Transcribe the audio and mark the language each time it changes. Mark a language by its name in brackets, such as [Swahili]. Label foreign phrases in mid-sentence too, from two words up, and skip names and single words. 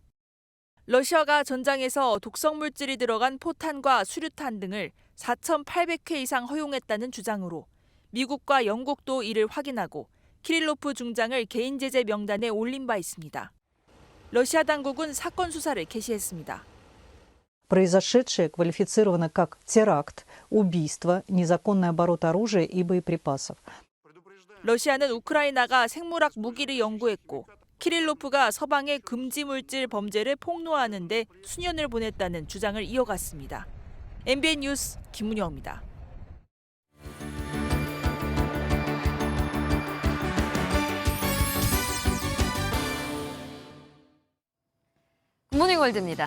[Korean] 러시아가 전장에서 독성물질이 들어간 포탄과 수류탄 등을 4,800회 이상 허용했다는 주장으로 미국과 영국도 이를 확인하고 키릴로프 중장을 개인 제재 명단에 올린 바 있습니다. 러시아 당국은 사건 수사를 개시했습니다. [Russian] Произошедшее квалифицировано как теракт, убийство, незаконный оборот оружия и боеприпасов. [Korean] 러시아는 우크라이나가 생물학 무기를 연구했고 키릴로프가 서방의 금지 물질 범죄를 폭로하는 데 수년을 보냈다는 주장을 이어갔습니다. MBN 뉴스 김문영입니다. 굿모닝 월드입니다.